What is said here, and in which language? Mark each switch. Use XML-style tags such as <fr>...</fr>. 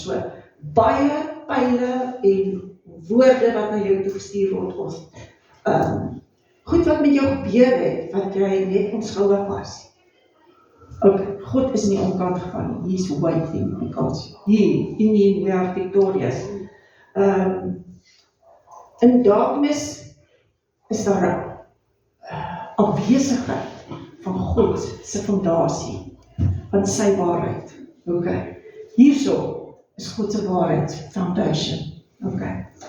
<af>So, baie pile en woorde wat na jou toe gestuur word, of goed wat met jou gebeur het, wat jy net onskuldig was.</af> <en>Okay,</en> <af>God is nie omkant gegaan,</af> <en>He is waiting, because He, in Him, we are victorious.</en> <af>In darkness is daar 'n afwesigheid van God se fondasie, van sy waarheid. Okay. Hierso is God se waarheid, foundation. Okay.</af>